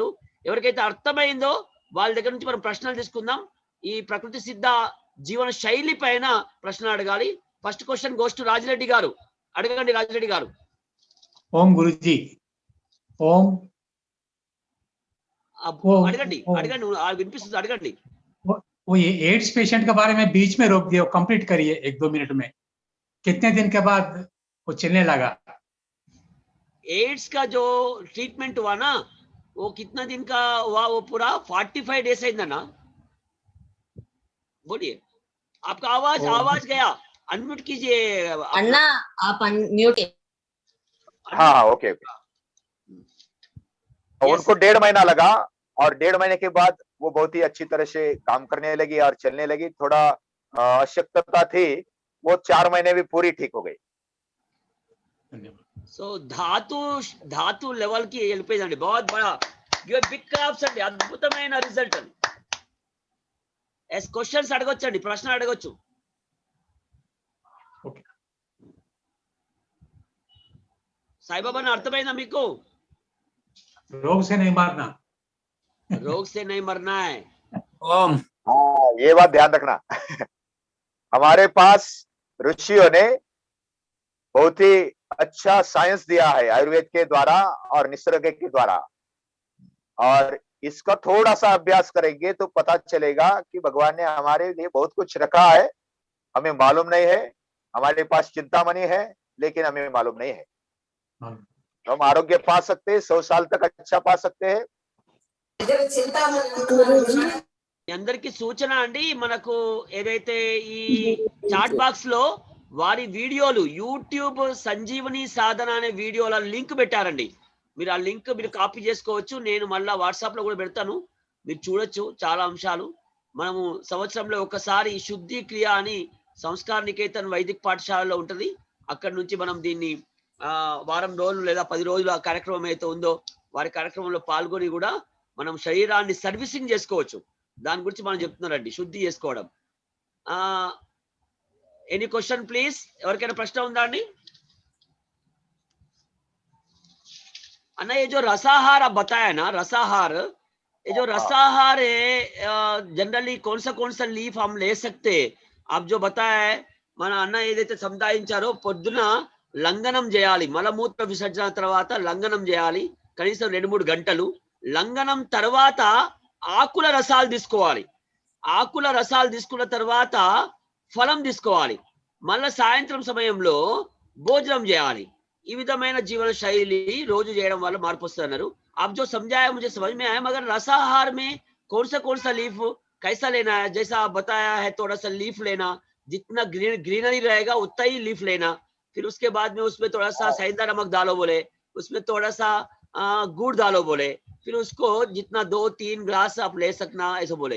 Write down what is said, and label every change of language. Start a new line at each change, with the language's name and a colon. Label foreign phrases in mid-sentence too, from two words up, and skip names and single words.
Telugu: ఎవరికైతే అర్థమైందో వాళ్ళ దగ్గర నుంచి మనం ప్రశ్నలు తీసుకుందాం. ఈ ప్రకృతి సిద్ధ జీవన శైలి పైన ప్రశ్నలు అడగాలి.
English: first question goes to
Telugu: రాజిరెడ్డి గారు. అడగండి రాజిరెడ్డి గారు. ఓం గురుజీ ఓం అడగండి ఓం। అడగండి వినిపిస్తుంది అడగండి.
Hindi: वो ये
English: AIDS patient
Hindi: के बारे में बीच में रोक दिया, कंप्लीट करिए 1-2 मिनट में। कितने दिन के बाद वो चलने लगा? एड्स का जो ट्रीटमेंट हुआ ना वो कितना दिन का हुआ? वो पूरा 45 डेज है ना? बोलिए आपका आवाज आवाज गया, अनम्यूट कीजिए अन्ना, आप म्यूट। हाँ हाँ
English: okay okay.
Hindi: उनको 1.5 महीना लगा और 1.5 महीने के बाद वो बहुत ही अच्छी तरह से काम करने लगी और चलने लगी। थोड़ा अशक्तता थी, वो 4 महीने भी पूरी ठीक हो गई।
Telugu: సో ధాతు లెవెల్ కి వెళ్ళిపోయిందండి.
Hindi: बहुत बड़ा
English: big crops
Telugu: అండి, అద్భుతమైన రిజల్ట్ అండి. క్వశ్చన్స్ అడగొచ్చండి, ప్రశ్న అడగొచ్చు. సాయిబాబా అర్థమైందా మీకు?
Hindi: रोग से नहीं मारना, रोग से नहीं मरना है। हाँ ये बात ध्यान रखना। हमारे पास ऋषियों ने बहुत ही अच्छा साइंस दिया है आयुर्वेद के द्वारा और निसर्ग के द्वारा, और इसका थोड़ा सा अभ्यास करेंगे तो पता चलेगा कि भगवान ने हमारे लिए बहुत कुछ रखा है, हमें मालूम नहीं है। हमारे पास चिंतामणि है लेकिन हमें मालूम नहीं है। तो हम आरोग्य पा सकते हैं, 100 साल तक अच्छा पा सकते हैं।
Telugu: మీ అందరికి సూచన అండి, మనకు ఏదైతే ఈ
English: chat box
Telugu: లో వారి వీడియోలు యూట్యూబ్ సంజీవని సాధన అనే వీడియోల లింక్ పెట్టారండి. మీరు ఆ లింక్ మీరు కాపీ చేసుకోవచ్చు. నేను మళ్ళా వాట్సాప్ లో కూడా పెడతాను, మీరు చూడొచ్చు. చాలా అంశాలు మనము సంవత్సరంలో ఒకసారి శుద్ధి క్రియ అని సంస్కార నికేతన్ వైదిక పాఠశాలలో ఉంటది. అక్కడి నుంచి మనం దీన్ని వారం రోజులు లేదా 10 రోజుల కార్యక్రమం అయితే ఉందో వారి కార్యక్రమంలో పాల్గొని కూడా మనం శరీరాన్ని సర్వీసింగ్ చేసుకోవచ్చు. దాని గురించి మనం చెప్తున్నారండి, శుద్ధి చేసుకోవడం.
English: any question please?
Telugu: ఎవరికైనా ప్రశ్న ఉందా అండి?
Hindi: अन्ना ये जो रसाहार आप बताया ना, रसाहार, ये जो रसाहार है जनरली कौन सा लीफ हम ले सकते हैं? आप जो बताया है
Telugu: మన అన్న ఏదైతే సంధాయించారో పొద్దున లంఘనం చేయాలి, మలమూత్ర విసర్జన తర్వాత లంఘనం చేయాలి కనీసం 2-3 గంటలు. లంఘనం తర్వాత ఆకుల రసాలు తీసుకోవాలి. ఆకుల రసాలు తీసుకున్న తర్వాత ఫలం తీసుకోవాలి. మళ్ళా సాయంత్రం సమయంలో భోజనం చేయాలి. ఈ విధమైన జీవన శైలి రోజు చేయడం వల్ల మార్పు వస్తుంది అన్నారు.
Hindi: आप जो समझाया मुझे समझ में आया, मगर रसाहार में कौन सा लीफ कैसा लेना है? जैसा आप बताया है थोड़ा सा लीफ लेना, जितना ग्रीनरी रहेगा उतना ही लीफ लेना। फिर उसके बाद में उसमें थोड़ा सा सेंधा नमक डालो बोले, उसमें थोड़ा सा गुड़ डालो बोले, फिर उसको जितना 2-3 ग्लास आप ले सकना ऐसा बोले।